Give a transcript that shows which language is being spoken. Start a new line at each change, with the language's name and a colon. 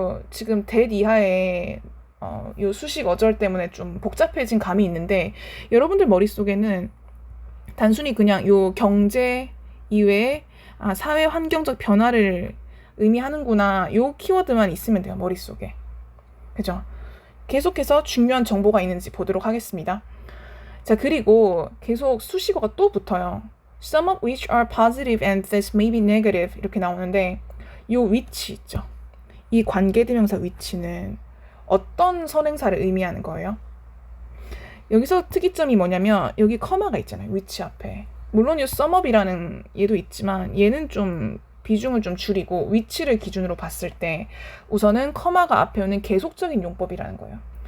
Korean: 지금 that 이하의 요 수식 어절 때문에 좀 복잡해진 감이 있는데 여러분들 머릿속에는 단순히 그냥 요 경제 이외에 사회 환경적 변화를 의미하는구나 요 키워드만 있으면 돼요. 머릿속에. 그죠? 계속해서 중요한 정보가 있는지 보도록 하겠습니다. 자, 그리고 계속 수식어가 또 붙어요.
English: Some of which are positive and this may be negative
Korean: 이렇게 나오는데 요 위치 있죠. 이 관계대명사 위치는 어떤 선행사를 의미하는 거예요? 여기서 특이점이 뭐냐면 여기 커마가 있잖아요. 위치 앞에. 물론 이 some of이라는 얘도 있지만 얘는 좀 비중을 좀 줄이고 위치를 기준으로 봤을 때 우선은 커마가 앞에 오는 계속적인 용법이라는 거예요.